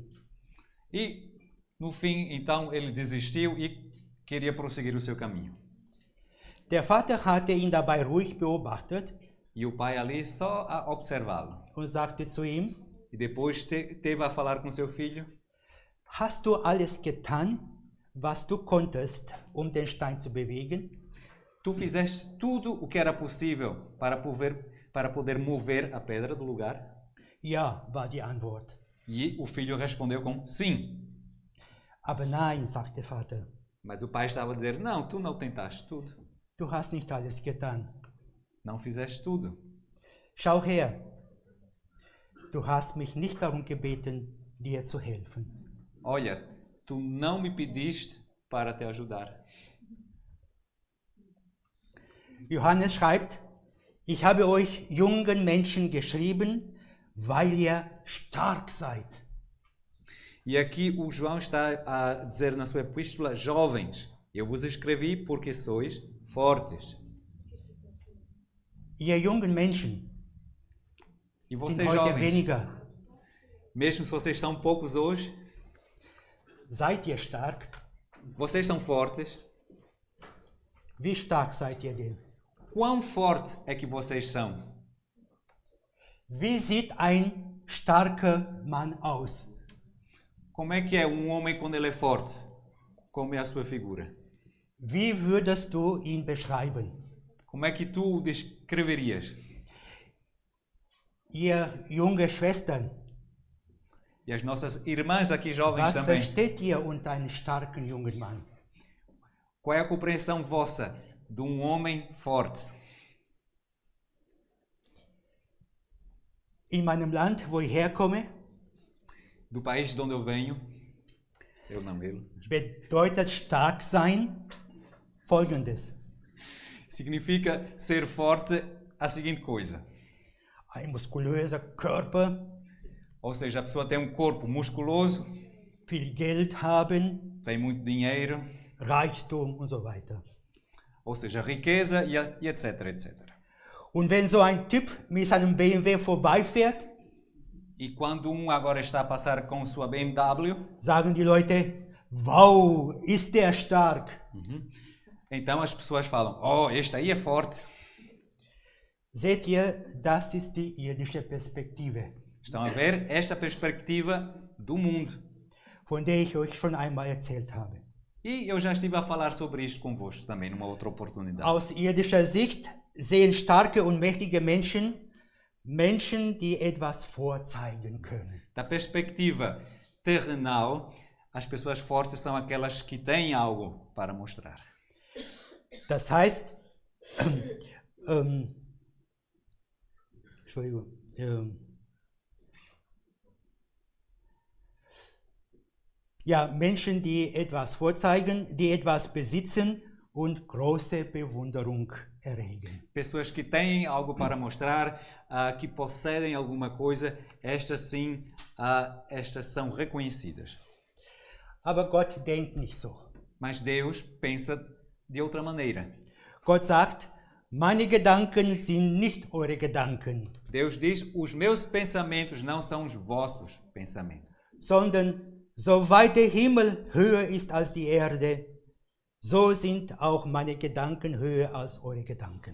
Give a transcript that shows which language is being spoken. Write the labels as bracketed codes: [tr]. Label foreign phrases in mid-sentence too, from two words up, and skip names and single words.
[pt] E no fim, então, ele desistiu e queria prosseguir o seu caminho. [de] Der Vater hatte ihn dabei ruhig beobachtet. [pt] E o pai ali só a observá-lo. [de] Und sagte zu ihm: [pt] E depois teve a falar com seu filho. [de] Hast du alles getan, was du konntest, den Stein zu bewegen? [pt] Tu fizeste tudo o que era possível para poder mover a pedra do lugar? [de] Ja, war die Antwort. [pt] E o filho respondeu com sim. [de] Aber nein, sagte der Vater. [pt] Mas o pai estava a dizer, não, tu não tentaste tudo. [de] Du hast nicht alles getan. [pt] Não fizeste tudo. [de] Schau her. Du hast mich nicht darum gebeten, dir zu helfen. [pt] Olha, tu não me pediste para te ajudar. [de] Johannes schreibt, ich habe euch jungen Menschen geschrieben, weil ihr stark seid. [pt] E aqui o João está a dizer na sua epístola, jovens, eu vos escrevi porque sois fortes. [de] Ihr jungen Menschen [pt] e [de] sind [pt] vocês [de] heute [pt] jovens, [de] weniger. [pt] mesmo se vocês são poucos hoje, [de] Seid ihr stark? [pt] vocês são fortes. [de] Wie stark seid ihr denn? [pt] Quão forte é que vocês são? [de] Wie sieht ein starker Mann aus? [pt] Como é que é um homem quando ele é forte? Como é a sua figura? [de] Wie würdest du ihn beschreiben? [pt] Como é que tu o descreverias? [de] Ihr junge Schwestern, [pt] E as nossas irmãs aqui jovens [de] was [pt] também. [de] versteht ihr unter einem starken jungen Mann? [pt] Qual é a compreensão vossa de um homem forte? [de] In meinem Land, wo ich herkomme, [pt] Do país de onde eu venho, eu não, ele, [de] bedeutet stark sein Folgendes. [pt] significa ser forte a seguinte coisa. [de] Ein muskulöser Körper, [pt] Ou seja, a pessoa tem um corpo musculoso, [de] viel Geld haben, [pt] tem muito dinheiro, [de] Reichtum und so weiter. [pt] ou seja, riqueza e etc, etc. [de] Und wenn so ein Typ mit seinem BMW vorbeifährt, [pt] E quando um agora está a passar com sua BMW, [de] sagen die Leute, wow, ist der stark. [pt] então as pessoas falam, oh, este aí é forte. [de] Seht ihr, das ist die irdische Perspektive, [pt] Estão a ver esta perspectiva do mundo. [de] von der ich euch schon einmal erzählt habe. [pt] E eu já estive a falar sobre isto convosco também, numa outra oportunidade. [de] Aus irdischer Sicht sehen starke und mächtige Menschen Menschen, die etwas vorzeigen können. [pt] Da perspectiva terrenal, as pessoas fortes são aquelas que têm algo para mostrar. [de] Das heißt, Entschuldigung, ja, Menschen, die etwas vorzeigen, die etwas besitzen und große Bewunderung erregen. [pt] Pessoas que têm algo para mostrar, que possuem alguma coisa, estas sim, estas são reconhecidas. [de] Aber Gott denkt nicht so. [pt] Mas Deus pensa de outra maneira. [de] Gott sagt, meine Gedanken sind nicht eure Gedanken, [pt] Deus diz, os meus pensamentos não são os vossos pensamentos. [de] sondern so weit der Himmel höher ist als die Erde, so sind auch meine Gedanken höher als eure Gedanken.